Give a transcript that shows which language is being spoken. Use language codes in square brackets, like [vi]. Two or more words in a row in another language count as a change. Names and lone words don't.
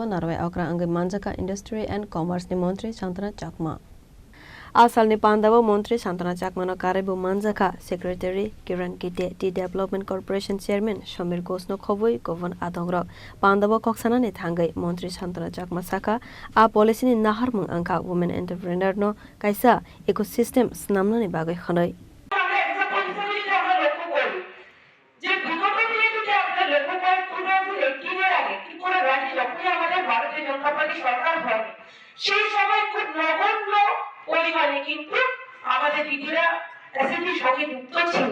[trp] Narve Okra Angi Manjaka Industry and Commerce Ni Montri Shantana Chakma Asal ni Pandava Montri Shantana Chakmano Karibu Manjaka Secretary Kiran Kite Tea Development Corporation Chairman Shamir Gosno Khovoi Govan Adongrok Pandava Koksana ni Thangai Montri Shantana Chakma Saka A policy ni Naharmung Angka [en] Women Entrepreneur [trp] no Kaisa Ecosystem Snamna ni Bagai Khanoi [bn] সেই সময় খুব নগণ্য পরিমাণে কিন্তু আমাদের দিদিরা এসএসসির সঙ্গে যুক্ত ছিল।